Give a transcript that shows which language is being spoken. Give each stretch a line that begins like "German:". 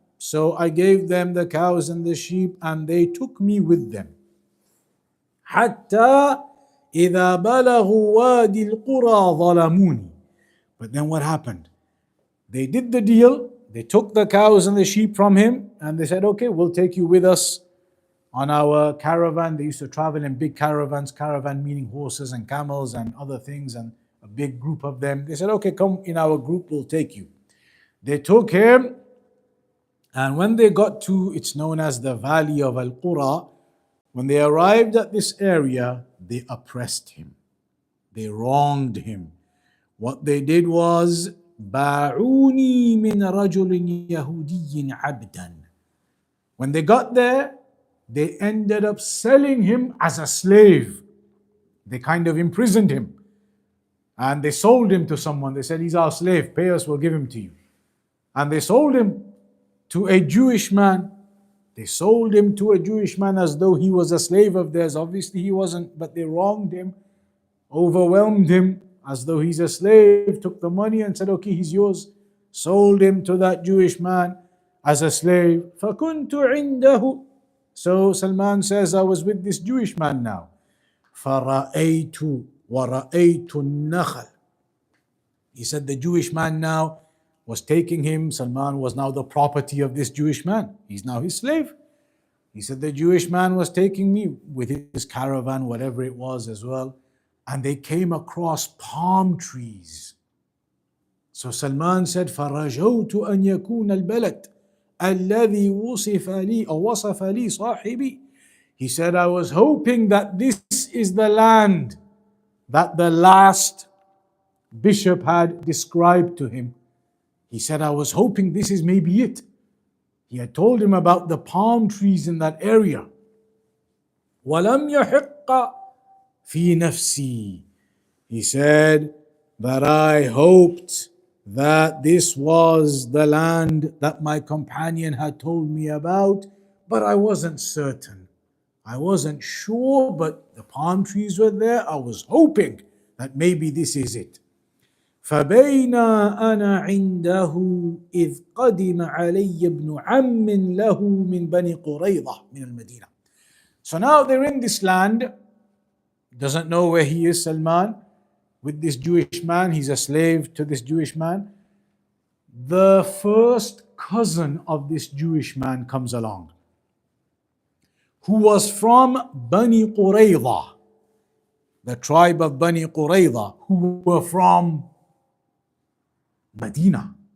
English: So I gave them the cows and the sheep and they took me with them.
Arabic: حتى إذا بلغوا وادي القرى ظلموني.
English: But then what happened? They did the deal, they took the cows and the sheep from him, and they said, okay, we'll take you with us on our caravan. They used to travel in big caravans, caravan meaning horses and camels and other things, and a big group of them. They said, okay, come in our group, we'll take you. They took him, and when they got to, it's known as the Valley of Al-Qura, when they arrived at this area, they oppressed him. They wronged him. What they did was,
Arabic: باعوني من رجل يهودي عبدا.
English: When they got there, they ended up selling him as a slave. They kind of imprisoned him. And they sold him to someone. They said, he's our slave, pay us, we'll give him to you. And they sold him to a Jewish man. They sold him to a Jewish man as though he was a slave of theirs. Obviously he wasn't, but they wronged him, overwhelmed him as though he's a slave, took the money and said, okay, he's yours. Sold him to that Jewish man as a slave.
Arabic: فَكُنْتُ عِنْدَهُ.
English: So Salman says, I was with this Jewish man now.
Arabic: فَرَأَيْتُ وَرَأَيْتُ النَّخَلَ.
English: He said the Jewish man now was taking him. Salman was now the property of this Jewish man. He's now his slave. He said the Jewish man was taking me with his caravan, whatever it was as well. And they came across palm trees. So Salman said,
Arabic: فَرَجَوْتُ أَنْ يَكُونَ الْبَلَدِ الَّذِي وُصِفَ لِي أو وَصَفَ لِي صَاحِبِي.
English: He said, I was hoping that this is the land that the last bishop had described to him. He said, I was hoping this is maybe it. He had told him about the palm trees in that area.
Arabic: وَلَمْ يَحِقَّ فِي نَفْسِي.
English: He said that I hoped that this was the land that my companion had told me about, but I wasn't certain. I wasn't sure, but the palm trees were there. I was hoping that maybe this is it.
Arabic: فبين أنا عنده إذ قدم علي ابن عم له من بني قريظة من المدينة.
English: So now they're in this land, doesn't know where he is, Salman, with this Jewish man. He's a slave to this Jewish man. The first cousin of this Jewish man comes along, who was from Bani Qurayza, the tribe of Bani Qurayza, who were from Medina.